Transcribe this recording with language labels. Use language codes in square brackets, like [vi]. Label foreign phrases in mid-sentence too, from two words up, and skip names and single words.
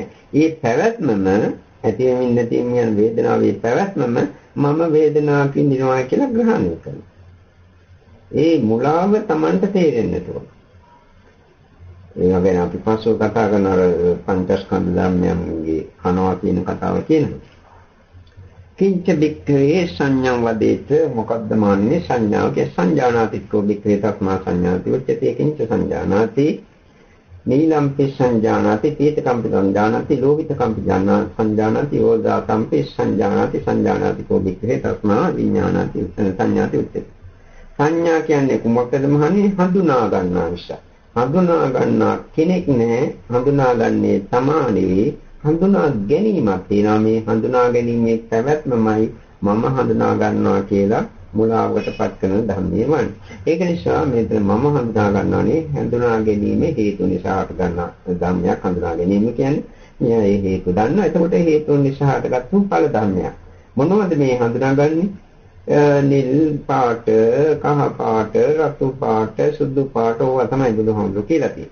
[si] ඒ පැවැත්මම ඇතිවෙමින් නැතිවෙමින් යන වේදනාවේ පැවැත්මම මම වේදනාවක් විඳිනවා කියලා ග්‍රහණය කරනවා. ඒ මුලාව Tamanට තේරෙන්න ඕන. ඒ වගේම අපි පස්සෝ කතා කරන අර පංචස්කන්ධ ධර්මයන්ගේ කනවා කියන කතාව කියනවා. [pi] කිංච බික්ඛවේ සංඥා වදේත [si] මොකද්ද මාන්නේ [pi] සංඥාවගේ සංජානාතිකෝ බික්ඛවේ තස්මා සංඥාති උච්චතේ කිංච සංජානාති නීලම්පි සංජානාති පීතකම්පි සංජානාති ලෝහිතකම්පි සංජානාති ඕදාතම්පි සංජානාතිකෝ බික්ඛවේ තස්මා විඥානාති සංඥාති උච්චතේ [si] සංඥා කියන්නේ කුමක්ද මහන්නේ හඳුනා ගන්නා නිසා හඳුනා ගන්නා කෙනෙක් නෑ හඳුනාගන්නේ තමානේ හඳුනා ගැනීමක් තියෙනවා මේ හඳුනා ගැනීමේ පැවැත්මමයි මම හඳුනා ගන්නවා කියලා මුලාවකටපත් කරන ධර්මයමයි ඒක නිසා මෙතන මම හඳුනා ගන්නවානේ හඳුනා ගැනීම හේතු නිසා හට ගන්න ධර්මයක් හඳුනා ගැනීම කියන්නේ මේ හේතු දන්නා එතකොට හේතුන් නිසා හටගත්තු ඵල ධර්මයක් මොනවද මේ හඳුනාගන්නේ නිල් පාට, කහ පාට, රතු පාට, සුදු පාට ඕවා තමයි බුදුහාමුදුරු කියලා තියෙන්නේ.